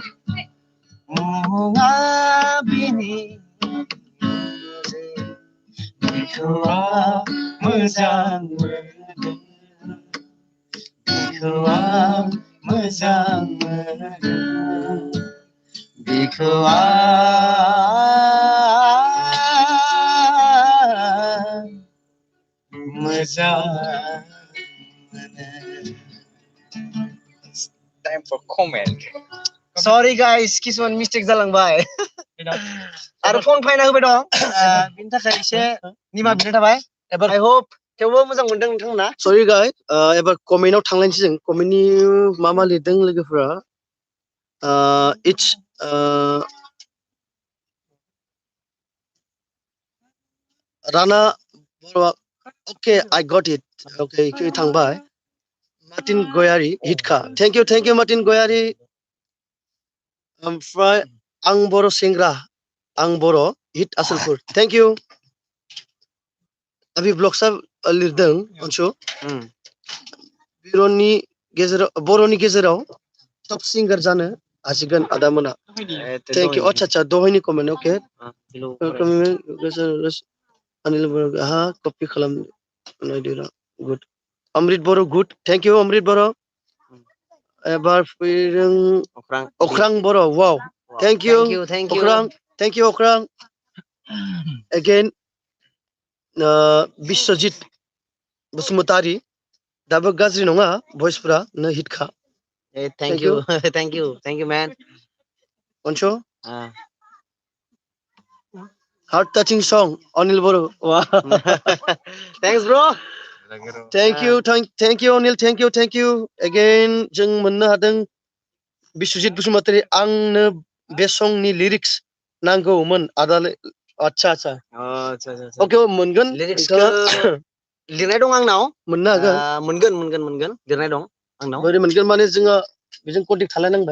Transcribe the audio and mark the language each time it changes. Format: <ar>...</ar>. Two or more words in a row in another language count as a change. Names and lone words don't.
<brx>मुङा बिनि बिखौ आं मोजां मोनो बिखौ आं मोजां मोनो बिखौ आं मोजां मोनो.</brx> <en>Time for comment. Sorry guys,</en> <brx>किसुमान मिस्टेक जालांबाय आरो फन फायना होबाय दं बिनि थाखाय एसे निमाहा बिनाय थाबाय.</brx> <en>I hope</en> <brx>थेवबो मोजां मोनदों नोंथांमोना.</brx> <en>Sorry guys,</en> <brx>एबार कमेन्टआव थांलायनोसै जों. कमेन्टनि मा लिरदों लोगोफोरा.</brx> <en>It's Rana Borwa. Okay, I got it.</en> <brx>Okay, इखो थांबाय.</brx> <en>Martin Goyari, Hitka. Thank you Martin Goyari.</en> <brx>ओमफ्राय आं बर' सेंग्रा आं बर' हिट आसलपुर.</brx> <en>Thank you.</en> <brx>अभी ब्लग्सआ लिरदों अनसु. बर'नि गेजेराव टप सिंगार जानो हासिगोन आदामोना.</brx> <en>Thank you.</en> <brx>अच्छा दहायनि कमेन्ट. Okay. अनिल बर' कपि खालाम गुड. अमृत बर' गुड.</brx> <en>Thank you</en> <brx>अमृत बर'. एबार फैदों अख्रां बर'. Wow.</brx> <en>Thank you अख्रां. Thank you अख्रां. Again बिश्वजित बसुमतारी.</en> <brx>दाबो गाज्रि नङा भइसफोरा नो हिटखा.</brx> <en>Thank you thank you man. अनसु heart touching song अनिल बर'. Thanks bro. Thank you अनिल. Thank you again.</en> <brx>जों मोननो हादों बिश्वजित बसुमतारी. आंनो बे संनि लिरिक्स नांगौमोन आदाले. अच्छा ओके मोनगोन. लिरिक्सखौ लिरनाय दं आंनाव. मोननो हागोन. मोनगोन लिरनाय दं आंनाव. बोरै मोनगोन माने जोङो बेजों कन्टेक्ट खालायनांबाय.</brx>